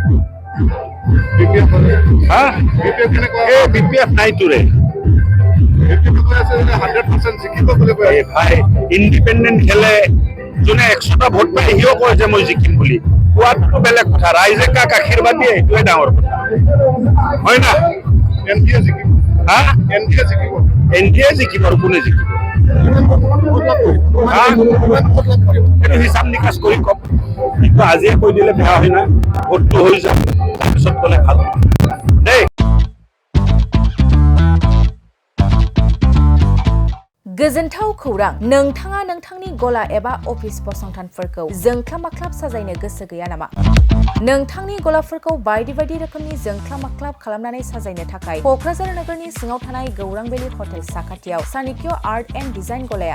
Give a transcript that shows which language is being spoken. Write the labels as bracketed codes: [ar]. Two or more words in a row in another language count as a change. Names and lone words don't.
[as] BPF নাই তোৰে ভাই ইণ্ডিপেণ্ডেণ্ট খেলে যোনে 100টা ভোট পায় সিও কয় যে মই জিকিম বুলি কোৱাটো বেলেগ কথা ৰাইজে কাক আশীৰ্বাদ দিয়ে এইটোৱে ডাঙৰ কথা হয় না এনডিএ জিকিব আৰু কোনে জিকিব এইটো হিচাপ নিকাচ কৰি কম কিন্তু আজিয়ে কৈ দিলে বেয়া হয় না ভোটটো হৈ যায় তাৰপিছত ক'লে ভাল দেই [brx] गोजोनथाव खौरां नोंथाङा नोंथांनि गला एबा अफिस फसंथानफोरखौ जोंख्लाब-माख्लाब साजायनो गोसो गैया नामा नोंथांनि गलाफोरखौ बायदि बायदि रोखोमनि जोंख्लाब-माख्लाब खालामनानै साजायनो थाखाय क'क्राझार नोगोरनि सिङाव थानाय गौरां भेलि हटेल साखाथियाव चाणक्य आर्ट एन्ड डिजाइन गलाया